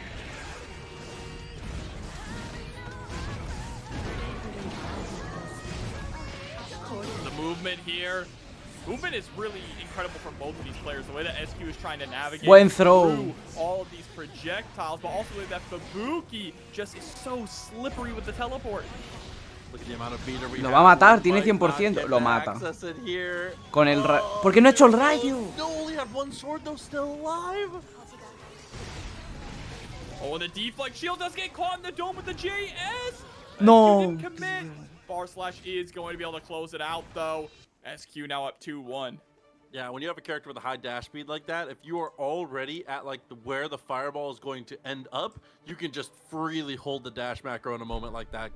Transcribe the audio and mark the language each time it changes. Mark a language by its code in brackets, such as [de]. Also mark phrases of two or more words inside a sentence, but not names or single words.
[en] The movement here. Movement is really incredible from both of these players. The way that SQ is trying to navigate [es] Buen throw. [en] through all of these projectiles, but also the way that Fubuki just is so slippery with the teleport. Look at the amount of meter we [es] Lo [en] have. [es] va a matar, [en] We [es] tiene [en] might not [es] 100%, [en] get [es] lo [en] to [es] mata. [en] access it here. [es] Con el ¿Por qué no ha hecho el rayo? [en] No, only had one sword though, still alive. Oh, and the deflect shield does get caught in the dome with the JS. No. SQ didn't commit. /E is going to be able to close it out though. SQ now up 2-1. Yeah, when you have a character with a high dash speed like that, if you are already at like where the fireball is going to end up, you can just freely hold the dash macro in a moment like that.